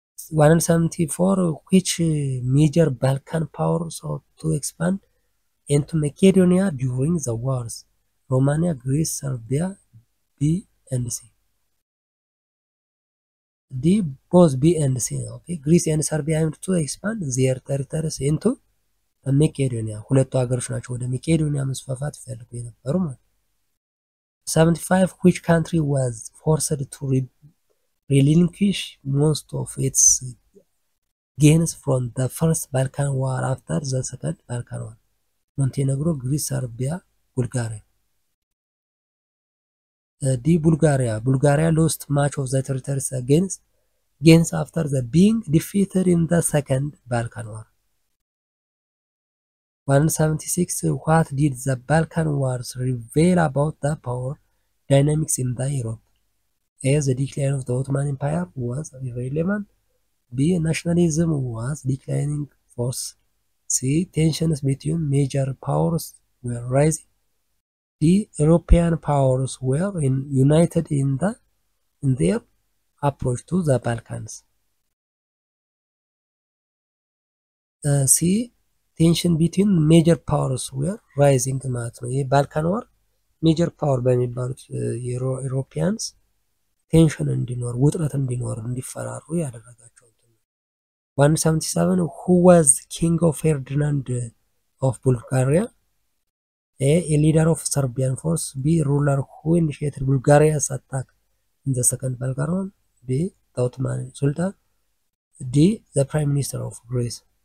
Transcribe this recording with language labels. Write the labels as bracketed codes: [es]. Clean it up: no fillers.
[en] 174. Which major Balkan power sought to expand into Macedonia during the wars? Romania, Greece, Serbia. B and C. D. Both B and C. Okay. Greece and Serbia aimed to expand their territories into Macedonia. [am] ሁለቱ ሀገሮች ናቸው ወደ መቄዶንያ መስፋፋት ይፈልጉ የነበሩ ማለት። 75. [en] Which country was forced to relinquish most of its gains from the First Balkan War after the Second Balkan War? Montenegro, Greece, Serbia, Bulgaria. D. Bulgaria. Bulgaria lost much of the territories gains after being defeated in the Second Balkan War. 176. What did the Balkan Wars reveal about the power dynamics in the Europe? A. The decline of the Ottoman Empire was irrelevant. B. Nationalism was declining force. C. Tensions between major powers were rising. D. European powers were united in their approach to the Balkans. C. Tension between major powers were rising [am] ማለት ነው። ይህ ባልካን ዋር ሜጀር ፓወር በሚባሉት ዩሮፒያንስ ቴንሽን እንዲኖር ውጥረት እንዲኖር እንዲፈራሩ ያደረጋቸው። 177. [en] Who was king of Ferdinand of Bulgaria? A. A leader of Serbian force. B. Ruler who initiated Bulgaria's attack in the Second Balkan War. B. The Ottoman Sultan. D. The Prime Minister of Greece.